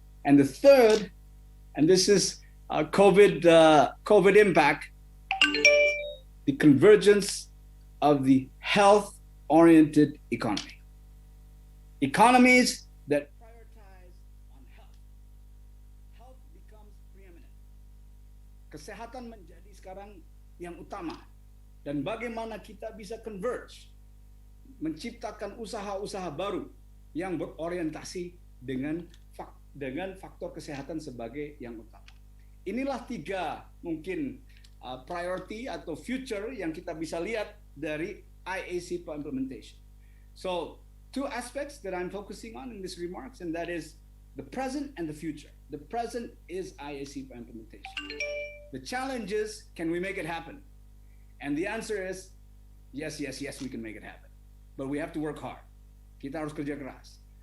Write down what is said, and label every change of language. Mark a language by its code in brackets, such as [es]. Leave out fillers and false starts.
[en] And the third, and this is COVID impact, the convergence of the health-oriented economy. Economies that prioritize on health. Health becomes preeminent. [id] Kesehatan menjadi sekarang yang utama. Dan bagaimana kita bisa converge, menciptakan usaha-usaha baru yang berorientasi dengan faktor kesehatan sebagai yang utama. Inilah tiga mungkin priority atau future yang kita bisa lihat dari IACPA implementation. [en] So, two aspects that I'm focusing on in these remarks, and that is the present and the future. The present is IACPA implementation. The challenge is, can we make it happen? And the answer is, yes, we can make it happen. But we have to work hard. [id] Kita harus kerja keras.